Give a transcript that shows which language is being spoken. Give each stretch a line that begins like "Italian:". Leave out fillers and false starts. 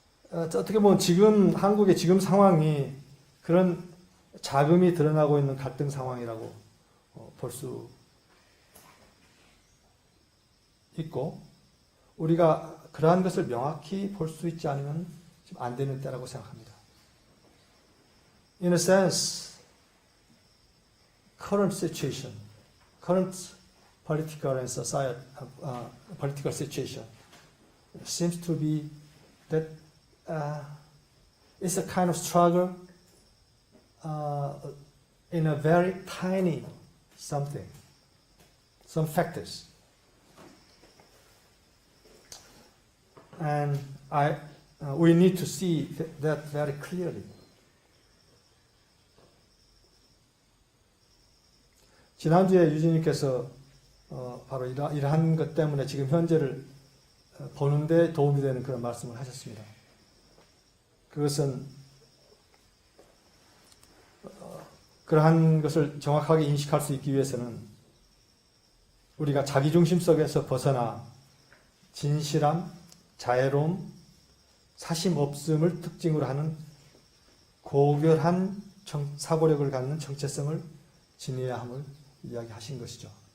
Korean: 어떻게 보면 지금 한국의 지금 상황이 그런 자금이 드러나고 있는 갈등 상황이라고 볼 수 있고, 우리가 그러한 것을 명확히 볼 수 있지 않으면 좀 안 되는 때라고 생각합니다.
English: In a sense, current situation, current political and society, political situation seems to be that it's a kind of struggle in a very tiny something, some factors. And we need to see that very clearly.
Korean: 지난주에 유진님께서 바로 이러한 것 때문에 지금 현재를 보는데 도움이 되는 그런 말씀을 하셨습니다. 그것은 그러한 것을 정확하게 인식할 수 있기 위해서는 우리가 자기중심 속에서 벗어나 진실함, 자애로움, 사심 없음을 특징으로 하는 고결한 사고력을 갖는 정체성을 지녀야 함을 이야기하신 것이죠.